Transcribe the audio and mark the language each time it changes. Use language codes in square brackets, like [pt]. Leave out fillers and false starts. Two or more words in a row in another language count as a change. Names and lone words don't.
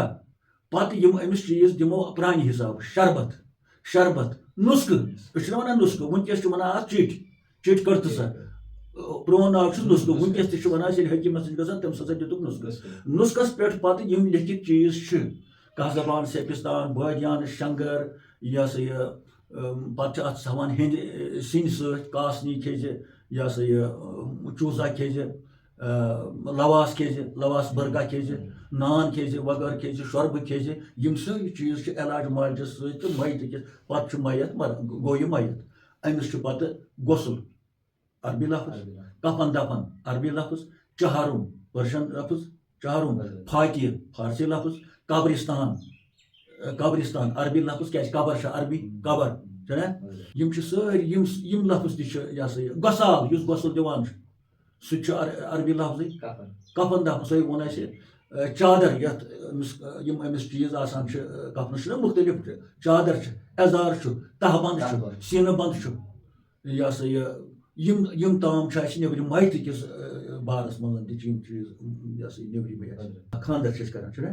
[ks] پتہٕ یِم أمِس چیٖز دِمو پرانہِ حسابہٕ شربت نُسخہٕ أسۍ چھِنہ ونان نُسخہٕ وٕنکیٚس چھِ ونان اتھ چِٹھۍ کٔرتہٕ سا پرون ناو چھُ نُسخہٕ وٕنکیٚس تہِ چھِ ونان أسۍ ییٚلہِ حکیٖمس نِش گژھان تٔمِس ہسا دِتُکھ نُسخس پٮ۪ٹھ پتہٕ یِم لیکھِتھ چیٖز چھِ کاہ زبان سیپِستان بٲدیانہٕ شنگر یہِ ہسا یہِ پتہٕ چھِ اتھ تھاوان ہیٚندِ سِنۍ سۭتۍ کاسنی کھیٚزِ یہِ ہسا یہِ چوٗزا کھیٚزِ لواس کھیٚزِ لواس برگا کھیٚزِ نان کھیٚزِ وغٲر کھیٚزِ شۄربہٕ کھیٚزِ یِم سٲری چیٖز چھِ علاج معالجس سۭتۍ تہٕ میتٕکِس پتہٕ چھُ میت گوٚو یہِ میت. أمِس چھُ پتہٕ غسل عربی لفظ کفن دفن عربی لفظ چہارم پٔرشن لفظ چہارم فاتح فارسی لفظ قبرستان عربی لفظ کیازِ قبر چھُ عربی قبر چھُنہ. یِم چھِ سٲری یِم لفظ تہِ چھِ یہِ ہسا یہِ غسال یُس غسل دِوان چھُ سُہ تہِ چھُ عربی لفظٕے. کفن دفن سُے ووٚن اَسہِ چادر یتھ یِم أمِس چیٖز آسان چھِ کفنس چھُنہ مُختٔلِف چادر چھِ ایزار چھُ تہبند چھُ سیٖنہٕ بند چھُ یہِ ہسا یہِ یِم تام چھِ اَسہِ نیبرِم میتہٕ کِس بارس منٛز تہِ چھِ یِم چیٖز یہِ ہسا یہِ نیبرِمٕے اَسہِ خاندر چھِ أسۍ کران چھُنہ.